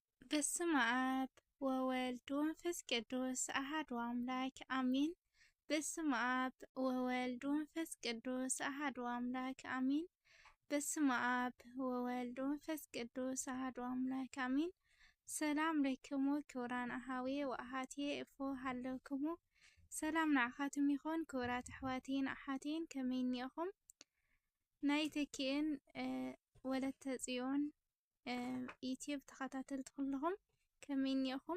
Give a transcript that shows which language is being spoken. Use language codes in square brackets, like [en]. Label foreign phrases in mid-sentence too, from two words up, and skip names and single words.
[gez] በስመ አብ ወወልድ ወመንፈስ ቅዱስ አሐዱ አምላክ አሜን። በስመ አብ ወወልድ ወመንፈስ ቅዱስ አሐዱ አምላክ አሜን። በስመ አብ ወወልድ ወመንፈስ ቅዱስ አሐዱ አምላክ አሜን። ሰላም ለክሙ ክቡራን አሃዌ ወአሃትየ እፎ ሃለውክሙ [ti] ሰላም ንዓኻትም ይኹን ክቡራት ኣሕዋቴን ኣሓቴን ከመይ እኒአኹም? ናይ ተኪእን ወለተ ጽዮን ዩቲዩብ ተኸታተልቲ ኩልኹም ከመይ እኒአኹም?